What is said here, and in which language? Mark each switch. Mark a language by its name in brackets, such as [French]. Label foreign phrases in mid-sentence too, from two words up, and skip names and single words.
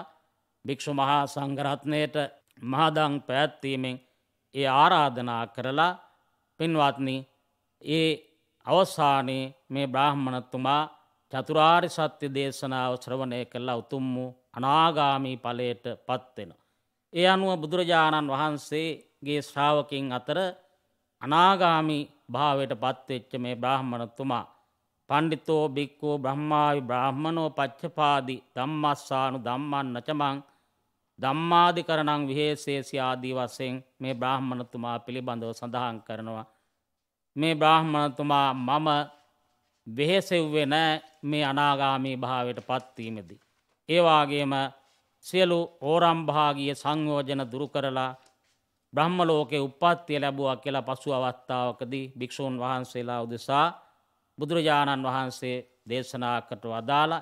[Sinhala] භික්ෂු මහා සංඝරත්නයට මහදම් පැවැත්වීමෙන් ඒ ආරාධනා කරලා පින්වත්නි ඒ අවසානයේ මේ බ්‍රාහ්මණතුමා චතුරාර්ය සත්‍ය දේශනාව ශ්‍රවණය කළා උතුම් වූ අනාගාමී ඵලයට පත් වෙනවා. ඒ අනුව බුදුරජාණන් වහන්සේගේ ශ්‍රාවකින් අතර අනාගාමී භාවයට පත් වෙච්ච මේ බ්‍රාහ්මණතුමා [Pali] පණ්ඩිතෝ බික්කෝ බ්‍රහ්මාවි බ්‍රාහ්මනෝ පච්චපාදි ධම්මස්සානු ධම්මං නචමං ධම්මාදිකරණං විහෙසේසී [Sinhala] ආදී වශයෙන් මේ බ්‍රාහ්මණතුමා පිළිබඳව සඳහන් කරනවා. මේ බ්‍රාහ්මණතුමා මම වෙහෙසෙව්වේ නැහැ මේ අනාගාමී භාවයට පත්වීමේදී. ඒ වාගේම සියලු ඕරම්භාගීය සංයෝජන දුරු කරලා බ්‍රහ්ම ලෝකේ උප්පත්තිය ලැබුවා කියලා පසු අවස්ථාවකදී භික්ෂූන් වහන්සේලා උදෙසා බුදුරජාණන් වහන්සේ දේශනා කොට වදාලා.